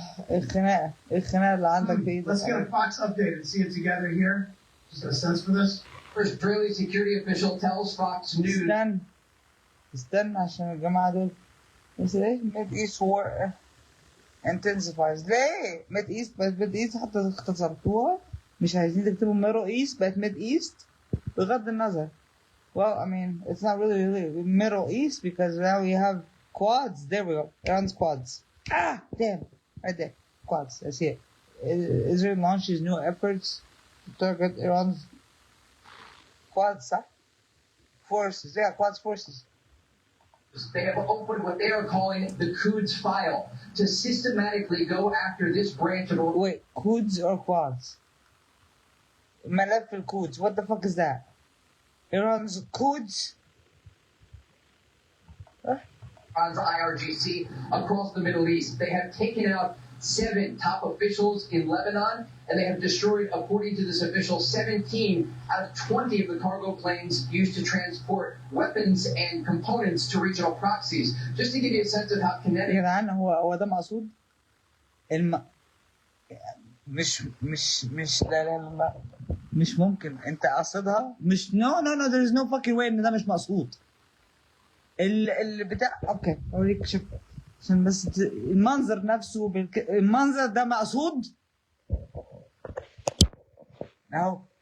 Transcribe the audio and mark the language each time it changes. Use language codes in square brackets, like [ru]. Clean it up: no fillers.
[ar] الخناقه اللي عندك في ايدك. [en] Let's get a Fox update and see it together here. Just get a sense for this. First, Israeli security official tells Fox News. [ar] استنى عشان الجماعه دول. بس ايه [en] Mid east war intensifies. [ar] ليه ميد ايست بقت ميد ايست؟ حتى اختصرتوها، مش عايزين تكتبوا ميرو ايست بقت ميد ايست. بغض النظر. [en] Well, I mean, it's not really Middle East because now we have quads. There we go. Iran's quads. Ah, damn. Right there. Quads. I see it. Israel launches new efforts to target Iran's quads, huh? Forces. Yeah, quads forces. They have opened what they are calling the Quds file to systematically go after this branch of... Wait, Quds or quads? [ar] ملف الكودز. [en] What the fuck is that? Iran's Quds? Iran's IRGC across the Middle East. They have taken out 7 top officials in Lebanon, and they have destroyed, according to this official, 17 out of 20 of the cargo planes used to transport weapons and components to regional proxies. Just to give you a sense of how kinetic... [ar] يا جدعان هو ده مقصود؟ مش لا مش ممكن. انت قاصدها؟ مش [en] no there is no fucking way [ar] ان ده مش مقصود. اللي بتاع اوكي اوريك شوف عشان بس المنظر نفسه المنظر ده مقصود اهو.